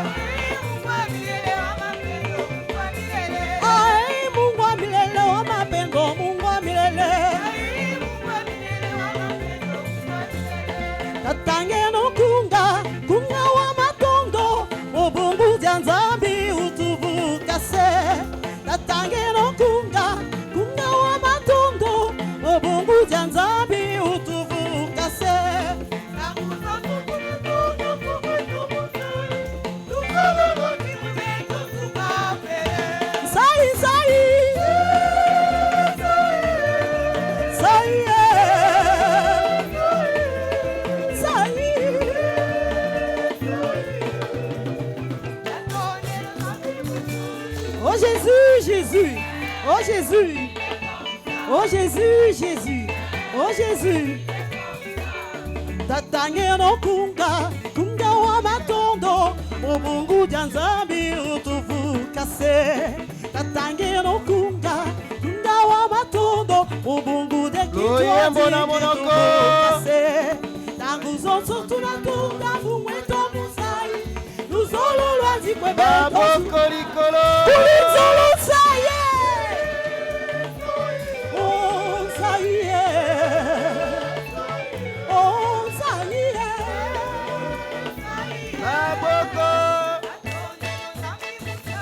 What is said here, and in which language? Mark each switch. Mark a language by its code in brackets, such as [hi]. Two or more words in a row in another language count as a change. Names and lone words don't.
[sw] Mungu wa milele wa mapendo Mungu wa milele [kg] Tatange no kunga wa matondo Obungu dia nzambi utubu kase Tatange no kunga wa matondo Obungu dia nzambi utubu kase Sai Oh Jésus, Jésus, oh Jésus, oh Jésus, Jésus, oh Jésus. Tatange no kunga wa matondo, obungu dia nzambi utuvu kase. Tatange no kunga wa matondo, obungu dia kitwati kase. Tangu zonso tunatunga fumweto musai, nuzolo lwazi kwebeto. Kulizolo saye, oh saye, oh saye.